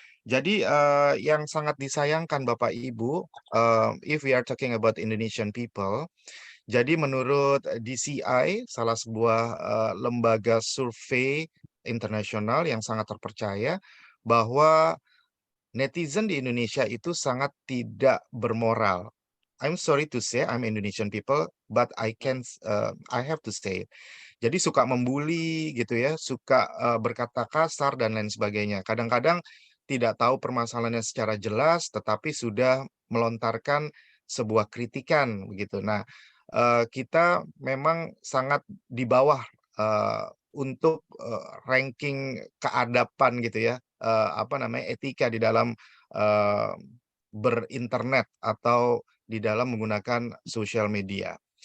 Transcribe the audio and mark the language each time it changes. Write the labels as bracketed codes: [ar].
[id] Jadi yang sangat disayangkan Bapak Ibu, [en] if we are talking about Indonesian people, [id] jadi menurut DCI, salah sebuah lembaga survei internasional yang sangat terpercaya, bahwa netizen di Indonesia itu sangat tidak bermoral. [en] I'm sorry to say, I'm Indonesian people, but I have to say it. [id] Jadi suka membuli gitu ya, suka berkata kasar dan lain sebagainya. Kadang-kadang tidak tahu permasalahannya secara jelas, tetapi sudah melontarkan sebuah kritikan begitu. Nah, kita memang sangat di bawah untuk ranking keadaban gitu ya, apa namanya, etika di dalam eh, berinternet atau di dalam menggunakan sosial media.